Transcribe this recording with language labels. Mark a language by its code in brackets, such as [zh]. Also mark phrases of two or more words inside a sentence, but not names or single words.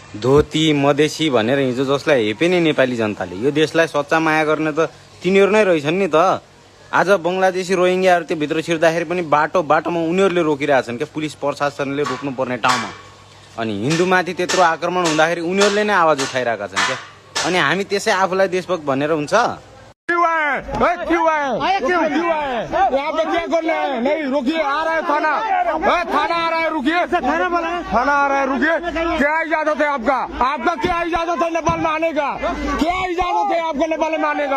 [ne] धोती मधेसी भनेर हिजो जसलाई हेपे नै नेपाली जनताले यो देशलाई सच्चा माया गर्ने त तिनीहरू नै रहेछन् नि त। आज बङ्गलादेशी रोहिङ्ग्याहरू त्यो भित्र छिर्दाखेरि पनि बाटोमा उनीहरूले रोकिरहेछन् क्या, पुलिस प्रशासनले रोक्नुपर्ने ठाउँमा। अनि हिन्दूमाथि त्यत्रो आक्रमण हुँदाखेरि उनीहरूले नै आवाज उठाइरहेका छन् क्या। अनि हामी त्यसै आफूलाई देशभक्त भनेर हुन्छ? [hi] क्यों है यहाँ पे क्या करना है? नहीं रुकिए, आ रहा है थाना, थाना आ रहा है, रुकिए। थाना आ रहा है, रुकिए। क्या इजाजत है आपका? आपका क्या इजाजत है नेपाल में आने का? क्या इजाजत है आपको नेपाल में आने का?